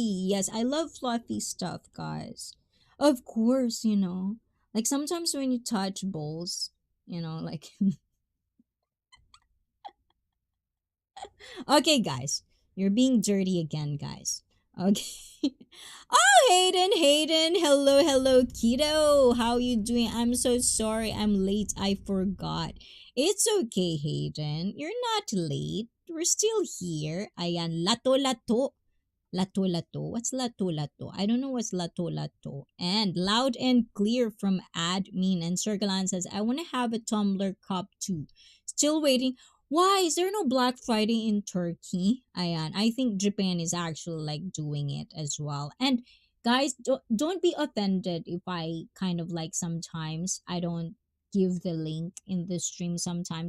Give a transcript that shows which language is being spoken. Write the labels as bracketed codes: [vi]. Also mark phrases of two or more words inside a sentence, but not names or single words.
[en] Yes, I love fluffy stuff, guys. Of course, like sometimes when you touch balls, like okay, guys, you're being dirty again, guys. Okay. Oh, Hayden, hello, hello, kiddo. How you doing? I'm so sorry, I'm late. I forgot. It's okay, Hayden. You're not late. We're still here. Ayan, lato lato. Lato Lato. What's Lato Lato? I don't know what's Lato Lato. And loud and clear from admin. And Circlean says, I want to have a Tumblr cup too. Still waiting. Why is there no Black Friday in Turkey? Ayan. I think Japan is actually like doing it as well. And guys, don't be offended if I kind of like sometimes I don't give the link in the stream sometimes.